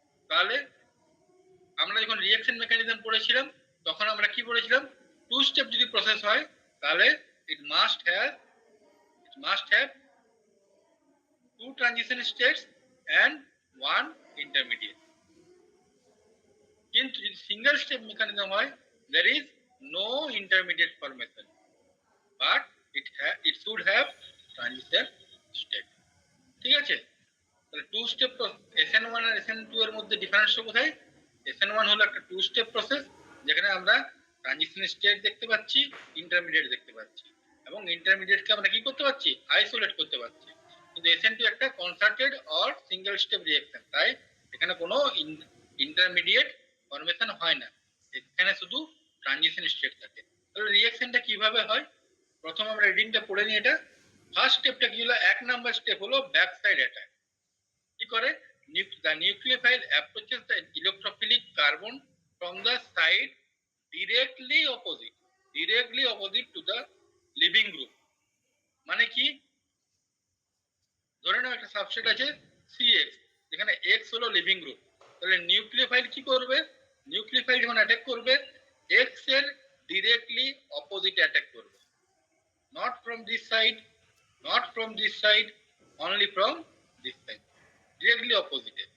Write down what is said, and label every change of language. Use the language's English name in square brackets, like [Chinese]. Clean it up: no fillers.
[Bangla] তাহলে আমরা যখন রিঅ্যাকশন মেকানিজম পড়েছিলাম, তখন আমরা কি পড়েছিলাম? [English] two step যদি process [Bangla] হয়, তাহলে [English] It must have two transition states and one intermediate. [Bangla] কিন্তু যদি সিঙ্গেল স্টেপ মেকানিজম হয়, [English] there is no intermediate formation, but it should have transition state. [Bangla] ঠিক আছে, তাহলে টু স্টেপ SN1 আর SN2 এর মধ্যে ডিফারেন্সটা কোথায়? SN1 হলো একটা টু স্টেপ প্রসেস, যেখানে আমরা ট্রানজিশন স্টেট দেখতে পাচ্ছি, ইন্টারমিডিয়েট দেখতে পাচ্ছি, এবং ইন্টারমিডিয়েটকে আমরা কি করতে পারছি? আইসোলেট করতে পারছি। কিন্তু SN2 একটা concerted or single step reaction, তাই এখানে কোনো ইন্টারমিডিয়েট ফরমেশন হয় না, এখানে শুধু ট্রানজিশন স্টেট থাকে। তাহলে রিঅ্যাকশনটা কিভাবে হয়? প্রথম আমরা রিডিংটা পড়ে নিই। এটা ফার্স্ট স্টেপটা কি হলো? এক নাম্বার স্টেপ হলো ব্যাক সাইড অ্যাটাক। কি করে? [English] the nucleophile approaches the electrophilic carbon from the side directly opposite to the leaving group। [Bangla] মানে কি? ধরে নাও একটা সাবস্ট্রেট আছে CX, যেখানে X হলো লিভিং গ্রুপ, তাহলে নিউক্লিওফাইল কি করবে? নিউক্লিওফাইল যখন অ্যাটাক করবে, X এর ডিরেক্টলি অপোজিট অ্যাটাক করবে, [English] not from this side, [Bangla] only from this side, directly অপোজিটে।